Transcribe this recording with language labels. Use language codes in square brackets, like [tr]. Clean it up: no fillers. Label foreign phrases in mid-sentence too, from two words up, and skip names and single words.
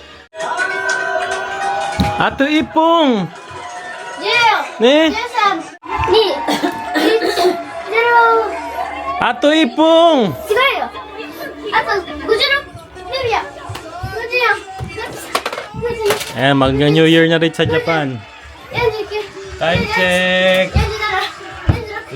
[ja] あと一分! 10、 Ne? 13、2、1、0。あと一分! 違うよ。あと56秒。54。 [tl] Ayan, mag-New Year na rin sa Japan. [ja] 49。 [en] Time check! [ja] 47。46。